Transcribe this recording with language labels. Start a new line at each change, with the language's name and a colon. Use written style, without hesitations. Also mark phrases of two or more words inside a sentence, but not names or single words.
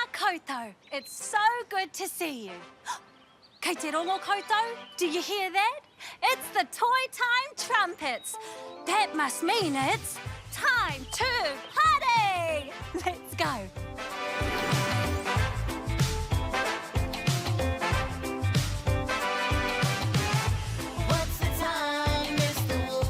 Māori: koutou.
English: It's so good to see you.
Māori: Kei te rongo koutou,
English: do you hear that? It's the Toy Time trumpets. That must mean it's time to party! Let's go. What's the time, Mr. Wolf?